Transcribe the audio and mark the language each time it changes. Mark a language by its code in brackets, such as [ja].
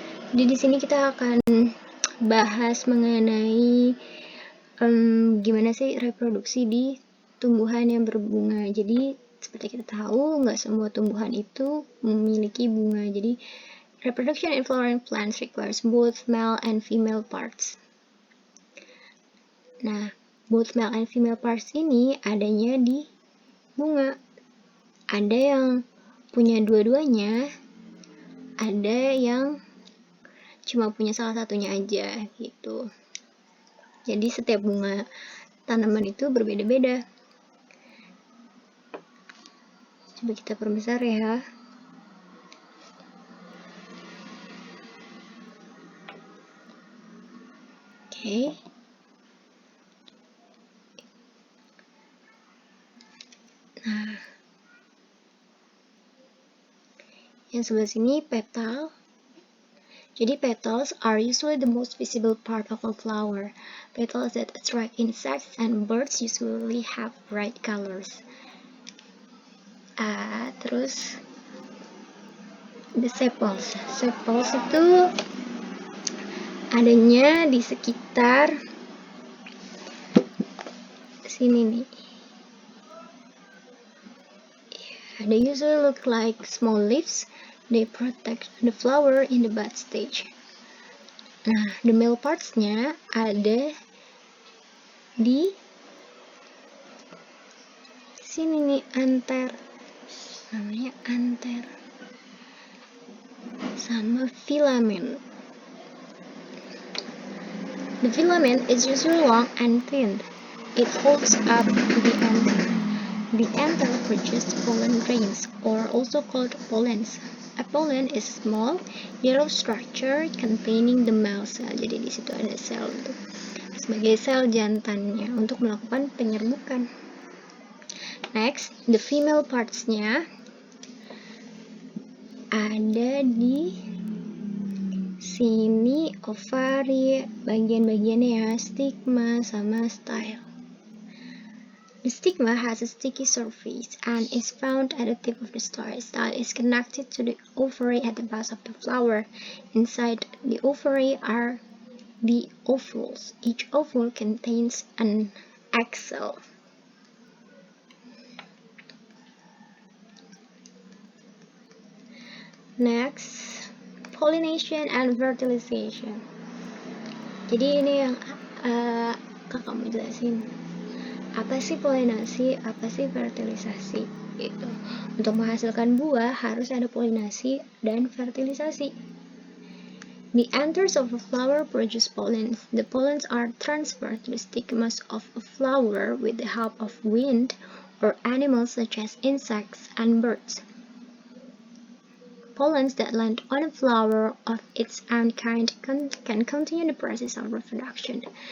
[id] Jadi di sini kita akan bahas mengenai gimana sih reproduksi di tumbuhan yang berbunga. Jadi seperti kita tahu, nggak semua tumbuhan itu memiliki bunga. [en] Jadi reproduction in flowering plants requires both male and female parts. Nah, both male and female parts [id] ini adanya di bunga. Ada yang punya dua-duanya, ada yang cuma punya salah satunya aja gitu. Jadi setiap bunga tanaman itu berbeda-beda. Coba kita perbesar ya. Oke. Nah, yang sebelah sini petal. [en] Jadi petals are usually the most visible part of a flower. Petals that attract insects and birds usually have bright colors. [id] Terus [en] the sepals. [id] Sepals itu adanya di sekitar sini nih. [en] They usually look like small leaves. They protect the flower in the bud stage. [id] Nah, [en] the male parts- [id] nya ada di sini nih, anther. Namanya anther. Sama filament. [en] The filament is usually long and thin. It holds up the anther. The anther produces pollen grains, or also called pollens. A pollen is small, yellow structure containing the male cell. [id] Jadi di situ ada sel sebagai sel jantannya untuk melakukan penyerbukan. [en] Next, the female parts- [id] nya ada di sini, ovari, bagian-bagiannya ya, stigma sama style. [en] The stigma has a sticky surface and is found at the tip of the style. Style is connected to the ovary at the base of the flower. Inside the ovary are the ovules. Each ovule contains an egg cell. Next, pollination and fertilization. [id] Jadi ini yang kakak mau jelasin. Apa sih polinasi, apa sih fertilisasi gitu. Untuk menghasilkan buah harus ada polinasi dan fertilisasi. [en] The anthers of a flower produce pollens. The pollens are transferred to the stigmas of a flower with the help of wind or animals such as insects and birds. Pollens that land on a flower of its own kind can continue the process of reproduction.